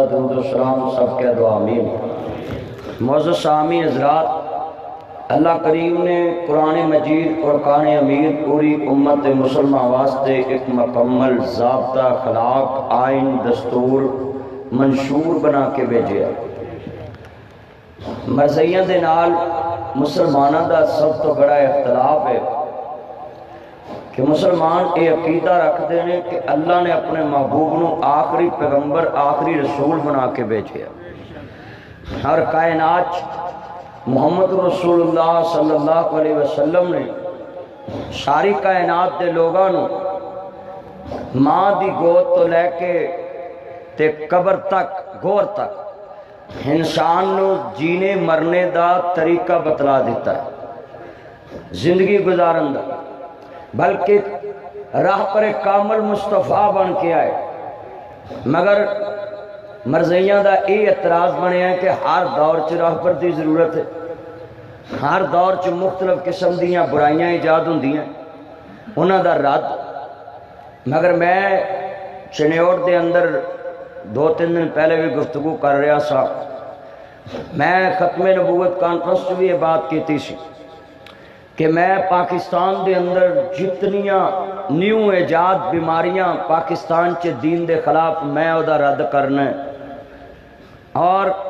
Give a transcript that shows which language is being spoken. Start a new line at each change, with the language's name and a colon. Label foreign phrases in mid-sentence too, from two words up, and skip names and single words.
Urdu: درود و سلام سب کہہ دو آمین. معزز سامعین حضرات، اللہ کریم نے قرآن مجید فرقان امیر پوری امت مسلمہ واسطے ایک مکمل ضابطہ اخلاق آئین دستور منشور بنا کے بھیجیا۔
Punjabi: مرزیاں دے نال مسلمانوں دا سب تو بڑا اختلاف ہے کہ
Urdu: مسلمان یہ عقیدہ رکھتے ہیں کہ اللہ
Punjabi: نے اپنے محبوب نو آخری پیغمبر آخری رسول بنا کے بھیجیا، اور کائنات محمد
Arabic: رسول اللہ صلی اللہ علیہ وسلم
Punjabi: نے ساری کائنات دے لوگاں نو ماں دی گود تو لے کے تے قبر تک گور تک انسان نو جینے مرنے دا طریقہ بتلا دیتا ہے، زندگی گزارن دا، بلکہ راہ پر کامل مصطفیٰ بن کے آئے۔ مگر مرزیاں دا یہ اعتراض بنیا ہے کہ ہر دور چ راہبر دی ضرورت ہے، ہر دور چ مختلف قسم دیاں برائیاں ایجاد ہوندیاں، انہاں دا رد۔ مگر میں چنیوڑ دے اندر 2-3 دن پہلے بھی گفتگو کر رہا سا، میں ختم نبوت کانفرنس بھی یہ بات کیتی سی کہ میں پاکستان دے اندر جتنیاں نیو ایجاد بیماریاں پاکستان چے دین دے خلاف میں او دا رد کرنا ہے، اور